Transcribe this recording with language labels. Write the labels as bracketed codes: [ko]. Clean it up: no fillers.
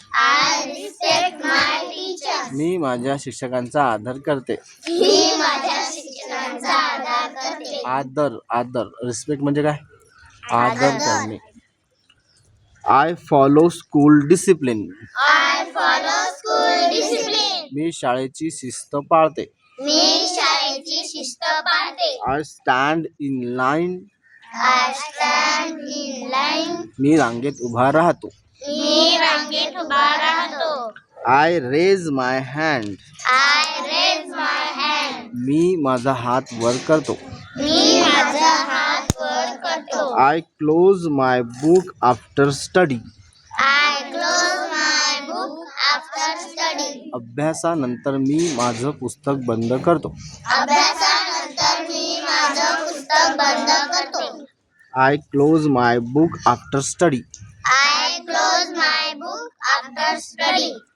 [en] I respect my teacher. [mr] मी माझ्या शिक्षकांचा आदर करते. मी माझ्या शिक्षकांचा आदर करते. आदर आदर रिस्पेक्ट म्हणजे काय? आदर करणे. [en] I follow school discipline. I follow school discipline. [mr] मी शाळेची शिस्त पाळते. मी शाळेची शिस्त पाळते. [en] I stand in line. I stand in line. [mr] मी रांगेत उभा राहतो. मी रांगेत उभा राहतो. [en] I raise my hand. I raise my hand. [mr] मी माझा हात वर करतो. मी माझा हात वर करतो. [en] I close my book after study. I close my book after study. [mr] अभ्यासानंतर मी माझं पुस्तक बंद करतो. अभ्यासानंतर मी माझं पुस्तक बंद करतो. [en] I close my book after study. I close my book after study.